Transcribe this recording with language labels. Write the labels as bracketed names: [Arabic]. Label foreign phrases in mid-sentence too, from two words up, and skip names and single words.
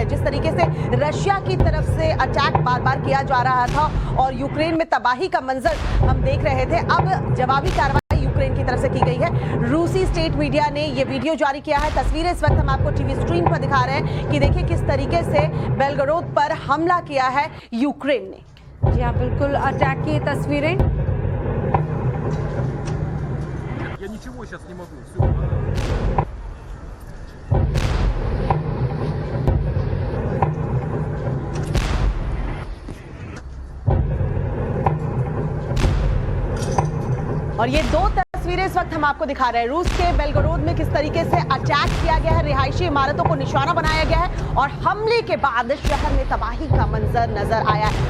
[Hindi] जिस तरीके से रशिया की तरफ से अटैक बार बार किया जा रहा था और यूक्रेन में तबाही का मंजर हम देख रहे थे, अब जवाबी कार्रवाई यूक्रेन की तरफ से की गई है। रूसी [English] state media [Hindi] ने ये वीडियो जारी किया है। तस्वीरें इस वक्त हम आपको [English] TV screen [Hindi] पर दिखा रहे हैं कि देखिए किस तरीके से बेलगोरोड पर हमला किया है यूक्रेन ने। जी हाँ, बिल्कुल अटैक की तस्वीरें। [Russian] Я ничего сейчас не могу. Все. [Hindi] और ये दो तस्वीरें इस वक्त हम आपको दिखा रहे हैं। रूस के बेलगोरोड में किस तरीके से अटैक किया गया है, रिहायशी इमारतों को निशाना बनाया गया है और हमले के बाद शहर में तबाही का मंजर नजर आया है।